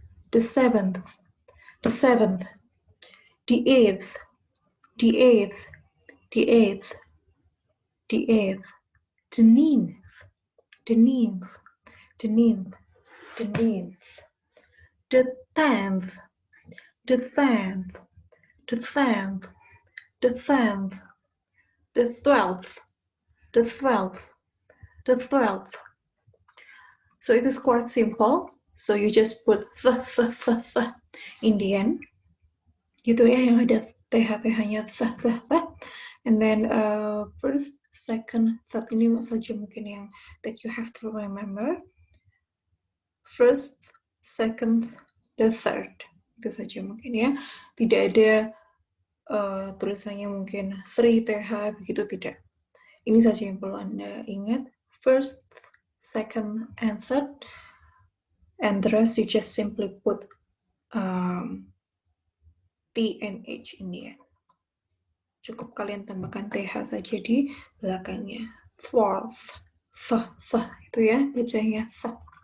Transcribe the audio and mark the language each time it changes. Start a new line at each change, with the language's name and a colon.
English: the seventh, the seventh, the eighth, the eighth, the eighth, the eighth, the ninth, the ninth, the ninth, the ninth, the tenth, the tenth, the tenth, the tenth, the 12th, the 12th, the 12th. So it is quite simple. So you just put the in the end.
Indonesian: Gitu ya, yang ada th-nya the.
English: And then first, second, third
Indonesian: ini saja mungkin yang
English: that you have to remember. First, second, the third.
Indonesian: Itu saja mungkin ya. Tidak ada tulisannya mungkin 3th begitu, tidak. Ini saja yang perlu Anda ingat.
English: First, second, and third. And the rest you just simply put T and H in the end.
Indonesian: Cukup kalian tambahkan TH saja di belakangnya. Fourth, itu ya bacanya th.